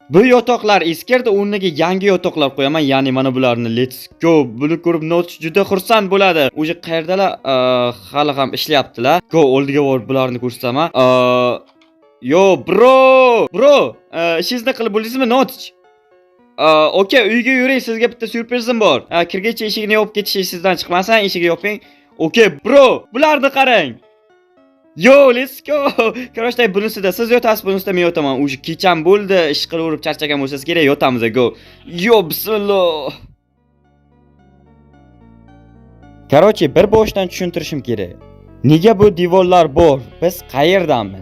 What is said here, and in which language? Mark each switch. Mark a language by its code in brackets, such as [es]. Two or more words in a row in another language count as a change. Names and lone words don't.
[uz] Bu yotoqlar eskirdi, o'rniga yangi yotoqlar qo'yaman, ya'ni mana bularni. [en] Let's go. [uz] Buni ko'rib Notch juda xursand bo'ladi. O'zi qayerdalar? Hali ham ishlayaptilar. Go, oldiga borib bularni ko'rsataman. [en] Yo, bro, [uz] ishingizni qilib bo'ldingizmi, Notch? Okey, uyga yuring, sizga bitta syurprizim bor. Kirgacha eshikni yopib ketish sizdan chiqmasin, eshikni yoping. [en] Okey, bro, [uz] bularni qarang. [en] Yo, let's go. [uz] Qarashday, bunisida siz yotasiz, bunisida men yotaman. O'zi kecham bo'ldi, ish qilaverib charchagan bo'lsangiz kerak, yotamiz. [en] Go. Yo, bismillah. [uz] Qarochi, bir boshdan tushuntirishim kerak. Nega bu devorlar bor? Biz qayerdamiz?